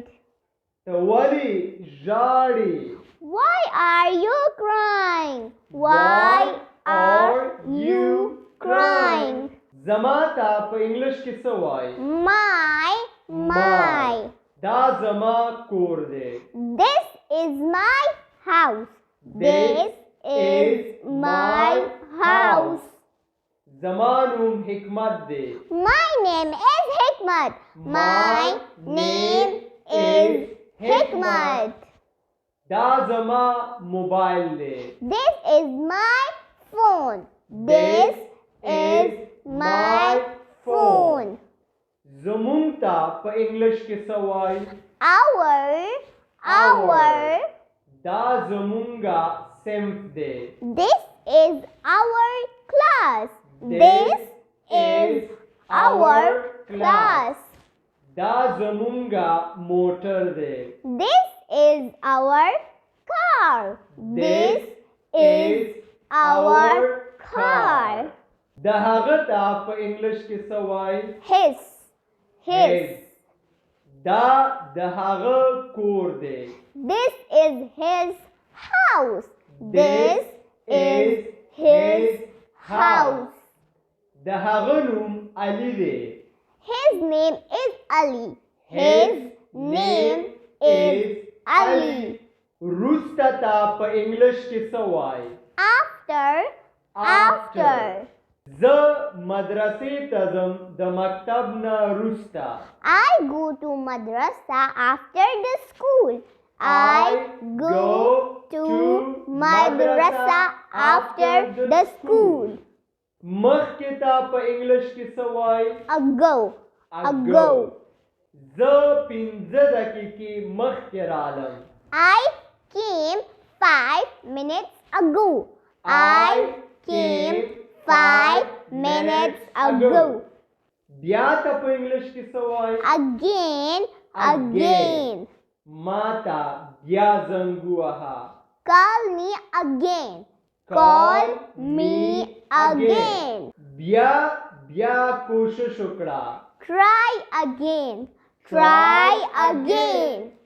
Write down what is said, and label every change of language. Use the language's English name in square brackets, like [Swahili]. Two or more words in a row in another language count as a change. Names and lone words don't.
[Pashto] ته ولې ژاړې؟ [English] Why are you crying? Why are you crying? [Pashto] زما ته په انګلیش کې څه وایي؟ [English] My. [Pashto] دا زما کور دی. [English] This is my house. This is my house. [Pashto] زما نوم حکمت دی. [English] My name is Hikmat. My name is Hikmat. [Pashto] دا زما موبایل دی. [English] This is my phone. This is my phone. [Pashto] زمونږ ته په انګلیش کې څه وایي؟ [English] Our. [Pashto] دا زمونږه صنف دی. [English] This is our class. This is our class. [Pashto] دا زمونږه موټر دی. [English] This is our car. This is our car. [Pashto] د هغه ته په انګلیش کې څه وایي؟ [English] His. [Pashto] دا د هغه کور دی. [English] This is his house. This is his house. [Pashto] د هغه نوم علي دی. [English] His name is Ali. His name is Ali. [Pashto] وروسته ته په انګلیش کې څه وایي؟ [English] After. [Pashto] زه مدرسې ته ځم د مکتب نه وروسته. [English] I go to madrasa after the school. I go to madrasa after the school. [Pashto] مخکې ته په انګلیش کې څه وایي؟ [English] Ago. [Pashto] زه 15 دقیقې مخکې رالم. [English] I came 5 minutes ago. I came 5 minutes ago. [Pashto] بیا ته په انګلیش کې څه وایي؟ [English] Again. [Pashto] ما ته بیا زنګ ووهه. [English] Call me again. Call me again. [Pashto] بیا کوشش وکړه. [English] Try again. Try again.